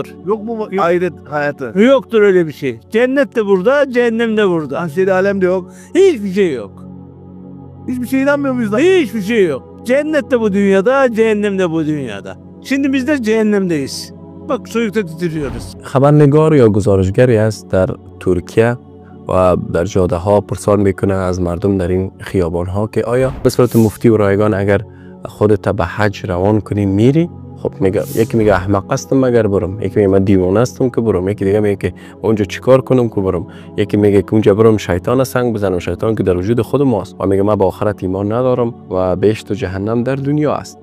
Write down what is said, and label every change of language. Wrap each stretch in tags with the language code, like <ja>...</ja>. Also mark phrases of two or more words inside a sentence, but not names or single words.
<tr>Yok mu ahiret hayatı? Yoktur öyle bir şey. Cennet de burada, cehennem de burada. Ahşeri alem de yok. Hiçbir şey yok. Hiçbir şeye inanmıyor muyuz lan? Hiçbir şey yok. Cennet de bu dünyada, cehennem de bu dünyada. Şimdi biz de cehennemdeyiz. Bak soyukta titriyoruz.</tr> <fa>خبرنگار یا گزارشگری است در ترکیه و در جاده ها پرسان میکنه از مردم در این خیابان ها که آیا به صورت مفتی و رایگان اگر خودت به حج روان کنی میری؟ خب میگه یکی میگه احمق هستم اگر برم، یکی میگه من دیوانه هستم که برم، یکی دیگه میگه که اونجا چیکار کنم که برم، یکی میگه که اونجا برم شیطان سنگ بزنم، شیطان که در وجود خود ماست و میگه من به آخرت ایمان ندارم و بهشت و جهنم در دنیا است.</fa>